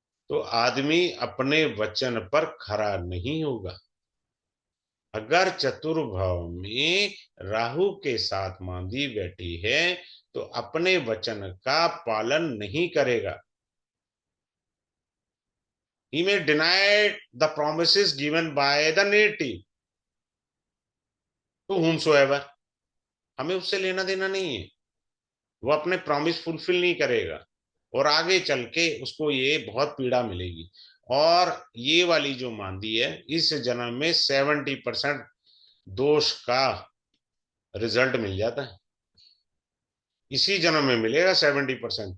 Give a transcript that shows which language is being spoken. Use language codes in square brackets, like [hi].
[hi] तो आदमी अपने वचन पर खरा नहीं होगा। अगर चतुर्भाव में राहु के साथ मांदी बैठी है तो अपने वचन का पालन नहीं करेगा। [en] He may deny the promises given by the native to whomsoever। [hi] हमें उससे लेना देना नहीं है, वो अपने प्रॉमिस फुलफिल नहीं करेगा और आगे चल के उसको ये बहुत पीड़ा मिलेगी। और ये वाली जो मांदी है, इस जन्म में 70% दोष का रिजल्ट मिल जाता है, इसी जन्म में मिलेगा 70%।